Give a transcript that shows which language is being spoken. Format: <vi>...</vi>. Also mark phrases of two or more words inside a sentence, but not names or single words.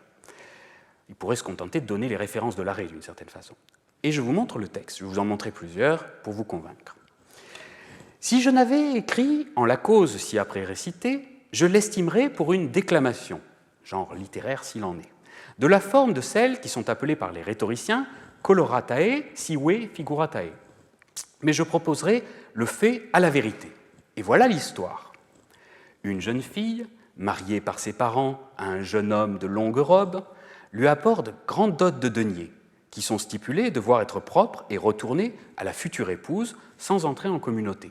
<fr>Il pourrait se contenter de donner les références de l'arrêt d'une certaine façon. Et je vous montre le texte, je vais vous en montrer plusieurs pour vous convaincre. Si je n'avais écrit en la cause ci-après récitée, je l'estimerais pour une déclamation, genre littéraire s'il en est, de la forme de celles qui sont appelées par les rhétoriciens</fr> <la>coloratae, sive, figuratae.</la> <fr>Mais je proposerai le fait à la vérité. Et voilà l'histoire. Une jeune fille, mariée par ses parents à un jeune homme de longue robe, lui apporte grandes dots de deniers, qui sont stipulés devoir être propres et retournés à la future épouse sans entrer en communauté.</fr>